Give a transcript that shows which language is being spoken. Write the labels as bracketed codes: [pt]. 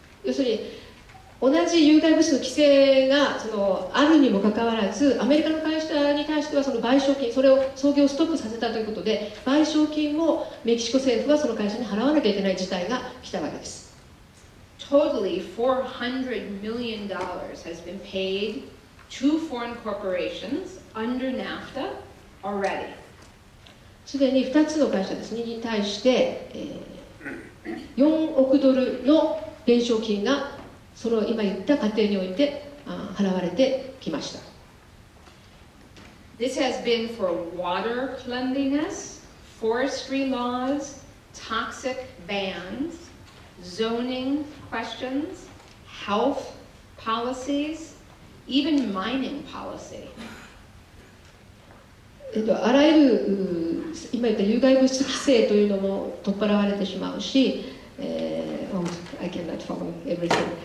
[ja] 要するに同じ有害物質の規制があるにもかかわらずアメリカの会社に対してはその賠償金それを操業をストップさせたということで賠償金をメキシコ政府はその会社に払わなきゃいけない事態が来たわけです。 [en] Totally $400 million has been paid to foreign corporations under NAFTA already. [ja] すでに2つの会社ですねに対して、4億ドルの弁償金がその今言った過程において払われてきました。 [en] This has been for water cleanliness, forestry laws, toxic bans, zoning questions, health policies, even mining policy. [ja] あらゆる今言った有害物質規制というのも取っ払われてしまうし、 [en] I cannot follow everything.